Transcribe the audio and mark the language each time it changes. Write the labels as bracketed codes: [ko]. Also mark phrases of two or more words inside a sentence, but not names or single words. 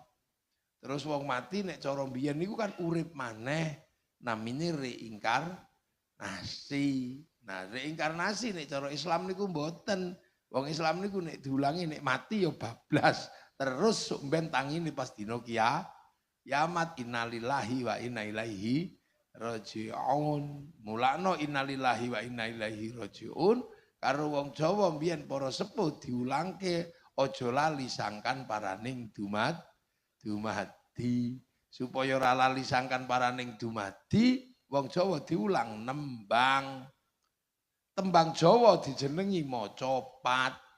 [jv] Terus wong mati nek cara mbiyen niku kan urip maneh. Namine reinkarnasi. Nah, reinkarnasi nek cara Islam niku mboten. Wong Islam niku nek diulangi nek mati ya bablas. Terus sok ben tangine pas dina kiamat [ar] إنا لله وإنا إليه راجعون. [jv] Mulakno [ar] إنا لله وإنا إليه راجعون [jv] karo wong Jawa mbiyen para sepuh diulangke aja lali sangkan paraning dumadi. Supaya ora lali sangkan paraning dumadi, wong Jawa diulang nembang. Tembang Jawa dijenengi maca pat.